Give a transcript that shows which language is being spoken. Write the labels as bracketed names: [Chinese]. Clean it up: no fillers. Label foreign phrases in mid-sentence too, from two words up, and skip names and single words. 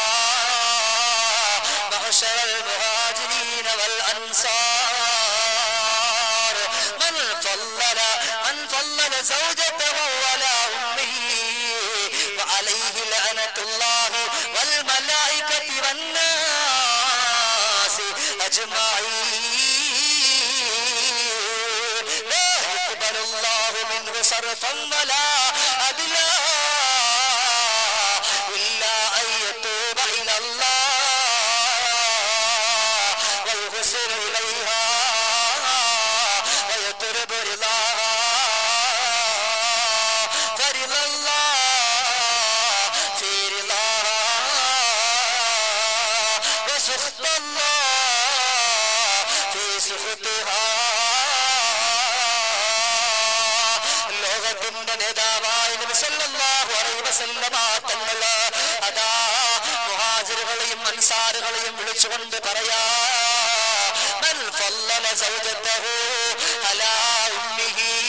[Arabic] معشر المهاجرين والأنصار من فضل زوجته على أمه فعليه لعنة الله والملائكة والناس أجمعين صرفا ولا عدلا إلا أن يتوب إلى الله ويحسن إليها ويطلب رضاها فرضا الله في رضاها وسخط الله في سخطها. [Malayalam] നേതാവായ നബി [Arabic] صلى الله عليه وسلم [Malayalam] തങ്ങൾ അതാ മുഹാജിറുകളെയും അൻസാറുകളെയും വിളിച്ചുകൊണ്ട് പറയാ, [Arabic] من فضل زوجته على أمه,